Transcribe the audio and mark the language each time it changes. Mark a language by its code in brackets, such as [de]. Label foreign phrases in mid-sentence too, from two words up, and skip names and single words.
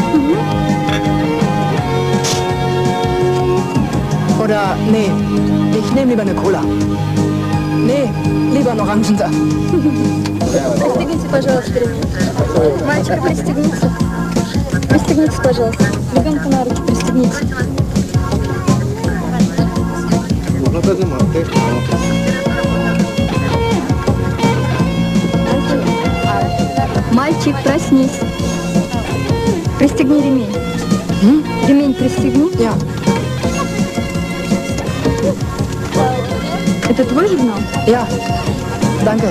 [de] Oder, nee, ich nehme lieber eine Cola. Nee, lieber einen Orangensaft. [ru] Пристегните, пожалуйста, ремень. Мальчика, пристегните. Пристегните, пожалуйста. Ребенка на руки пристегните. Мальчик, проснись. Пристегни ремень. Ремень пристегни. [de] Ja. [ru] Это твой журнал? [de] Ja. Danke.